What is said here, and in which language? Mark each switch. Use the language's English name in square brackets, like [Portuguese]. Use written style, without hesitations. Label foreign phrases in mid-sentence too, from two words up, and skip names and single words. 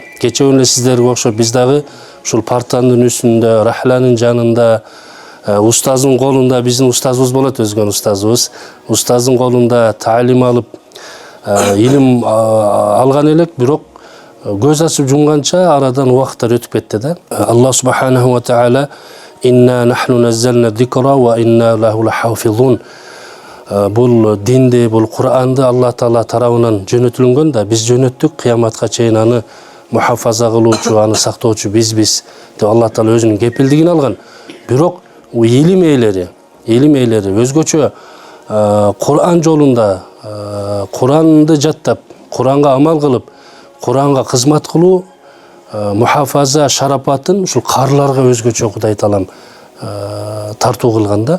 [Kyrgyz] Кече эле сиздерге окшоп биз дагы ушул партанын үстүндө, рахланын жанында, устаздын колунда, биздин устазыбыз болот, өзгөн устазыбыз, устаздын колунда таалим алып, илим алган элек, бирок көз ачып жумганча арадан убакыттар өтүп кетти да. [Arabic] الله سبحانه وتعالى إنا نحن نزلنا الذكر وإنا له لحافظون. [Kyrgyz] Бул динди, бул Кур'анды Аллах Таала тарабынан жөнөтүлгөн да, биз жөнөттүк, кыяматка чейин аны мухафаза кылуучу, аны сактоочу биз деп Аллах Таала өзүнүн кепилдигин алган. Бирок илим ээлери өзгөчө Кур'ан жолунда, Кур'анды жаттап, Кур'анга амал кылып, Кур'анга кызмат кылуу мухафаза шарапатын ушул каарыларга өзгөчө Кудай Таалам тартуу кылган да.